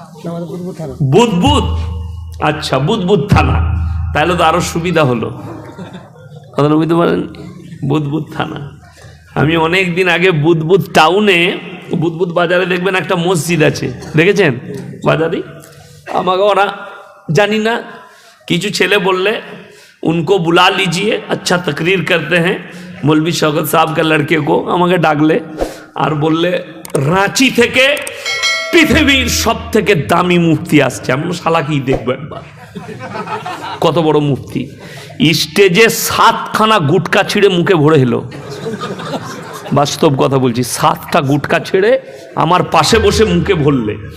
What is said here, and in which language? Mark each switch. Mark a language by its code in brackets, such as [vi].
[bn] আমাদের পূর্ব থানা। বুধবুধ, আচ্ছা বুধবুধ থানা, তাহলে তো আরো সুবিধা হলো। কথা বুঝতে পারেন, বুধবুধ থানা। আমি অনেক দিন আগে বুধবুধ টাউনে, বুধবুধ বাজারে দেখবেন একটা মসজিদ আছে, দেখেছেন বাজারে? আমাকে ওরা জানি না, কিছু ছেলে বললে [hi] उनको बुला लीजिए, अच्छा तकरीर करते हैं मौलवी शौकत साहब का लड़के को। [bn] আমাকে ডাকলে আর বললে রাঁচি থেকে পৃথিবীর সব থেকে দামি মুফতি আসছে। আমি শালা কি দেখবো একবার, কত বড় মুফতি। স্টেজে 7খানা গুটকা ছিঁড়ে মুখে ভরে এলো, বাস্তব কথা বলছি, 7টা গুটকা ছেড়ে আমার পাশে বসে মুখে ভরলে।